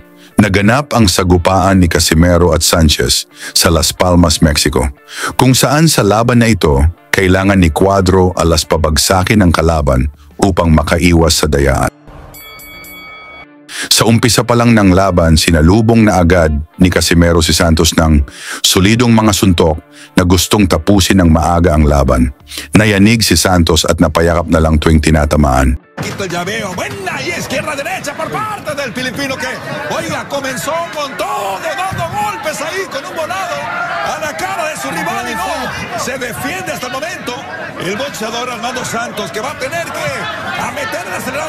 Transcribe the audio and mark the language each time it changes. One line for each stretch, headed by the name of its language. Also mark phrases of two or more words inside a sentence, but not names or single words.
Filipino: Naganap ang sagupaan ni Casimero at Sanchez sa Las Palmas, Mexico, kung saan sa laban na ito, kailangan ni Cuadro Alas pabagsakin ang kalaban upang makaiwas sa dayaan. Sa umpisa pa lang ng laban, sinalubong na agad ni Casimero si Santos ng solidong mga suntok na gustong tapusin ng maaga ang laban. Nayanig si Santos at napayakap na lang tuwing tinatamaan.
Spanish: Quito el llaveo, buena y izquierda-derecha por parte del filipino que, oiga, comenzó con todo, dando golpes ahí con un volado a la cara de su rival y no, se defiende hasta el momento el boxeador Armando Santos, que va a tener que meter el acelerador.